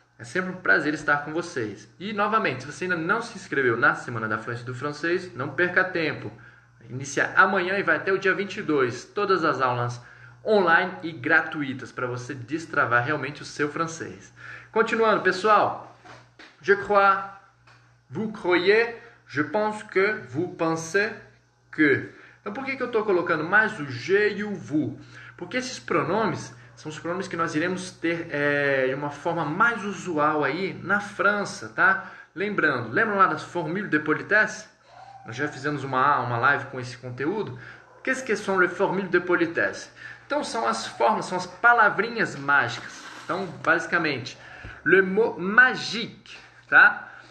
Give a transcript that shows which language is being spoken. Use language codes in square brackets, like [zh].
[pt] É sempre um prazer estar com vocês. E novamente, se você ainda não se inscreveu na Semana da Fluência do Francês, não perca tempo. Inicia amanhã e vai até o dia 22. Todas as aulas online e gratuitas para você destravar realmente o seu francês. Continuando, pessoal. [fr] Je crois, vous croyez, je pense que, vous pensez que. [pt] Então, por que eu estou colocando mais o je e o vous? Porque esses pronomes são os pronomes que nós iremos ter de uma forma mais usual aí na França, tá? Lembram lá das formules de politesse? Nós já fizemos uma live com esse conteúdo. [fr] Qu'est-ce que sont les formules de politesse? [pt] Então, são as formas, são as palavrinhas mágicas. Então, basicamente, [fr] le mot magique, [pt] tá?